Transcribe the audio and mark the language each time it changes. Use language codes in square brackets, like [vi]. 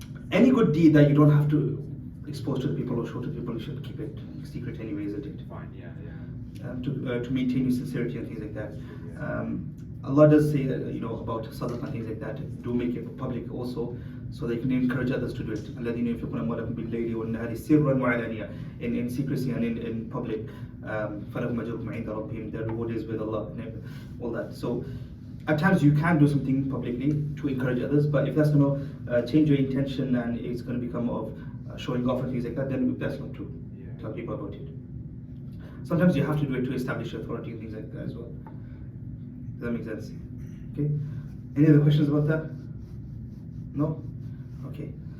[en] Any good deed that you don't have to expose to the people or show to people, you should keep it secret anyway, isn't it? Fine, yeah. To maintain your sincerity and things like that. Allah does say, about sadaqah and things like that. Do make it public also, so they can encourage others to do it. [ar] الَّذِينَ يُنْفِقُونَ أَمْوَالَهُم بِاللَّيْلِ وَالنَّهَارِ سِرًّا وَعَلَانِيَةً, [en] in secrecy and in public. [ar] فَلَهُمْ أَجْرُهُمْ عِنْدَ رَبِّهِمْ, [en] their reward is with Allah, and all that. So at times you can do something publicly to encourage others, but if that's going to change your intention and it's going to become of showing off and things like that, then that's not true. Yeah. Tell people about it. Sometimes you have to do it to establish authority and things like that as well. Does that make sense? Okay. Any other questions about that? No? Okay.